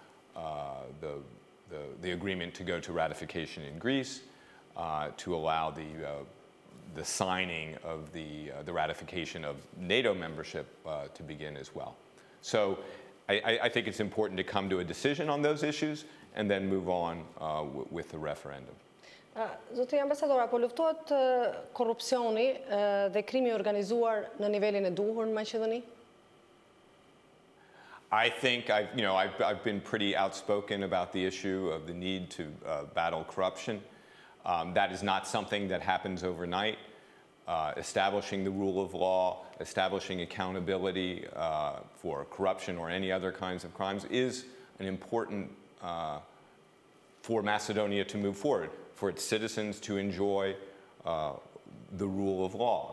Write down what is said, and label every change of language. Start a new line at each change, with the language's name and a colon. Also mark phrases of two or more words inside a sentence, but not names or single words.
English: the agreement to go to ratification in Greece, to allow the signing of the ratification of NATO membership to begin as well. So I think it's important to come to a decision on those issues and then move on with the referendum.
Albanian: Zoti ambasador, apo luftohet korrupsioni dhe krimi organizuar në nivelin e duhur në Maqedoni?
English: I think I've been pretty outspoken about the issue of the need to battle corruption. That is not something that happens overnight. Establishing the rule of law, establishing accountability for corruption or any other kinds of crimes is an important for Macedonia to move forward, for its citizens to enjoy the rule of law.